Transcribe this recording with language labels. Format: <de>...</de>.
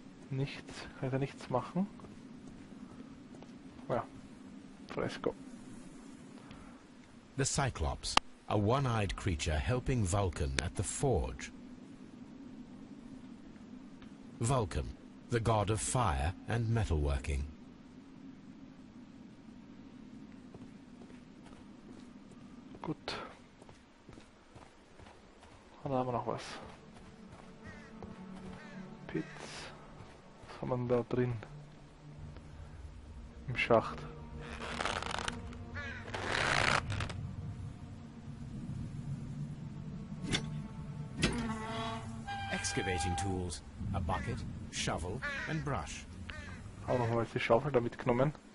<de>Nichts, kann ich da nichts machen? Ja, Fresco.</de> <en>The Cyclops, a one-eyed creature helping Vulcan at the forge. Vulcan, the god of fire and metalworking.</en> <de>Gut. Und da haben wir noch was. Pits. Was haben wir denn da drin? Im Schacht.</de> <en>Excavating tools, a bucket, shovel and brush.</en> <de>Auch nochmal die Schaufel da mitgenommen.</de>